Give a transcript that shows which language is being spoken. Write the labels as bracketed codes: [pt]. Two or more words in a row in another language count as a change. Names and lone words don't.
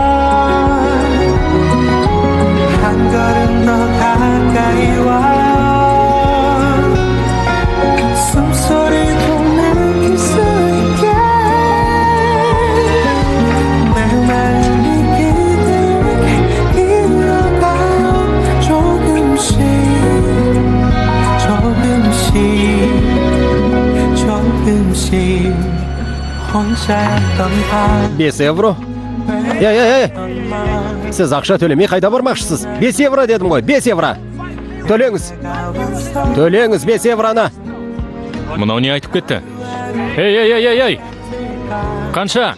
[ko] 한 걸음 더 가까이 와요 숨소리도 느낄 수 있게 내 마음이 그대에게 흘러가요 조금씩 혼자였던 밤 [kk] 5 евро. Ей, сіз ақша төлемей қайда бармақшысыз? 5 евро дедім ғой, 5 евро. Төлеңіз 5 евроны. Мынау не айтып кетті? Ей! Қанша?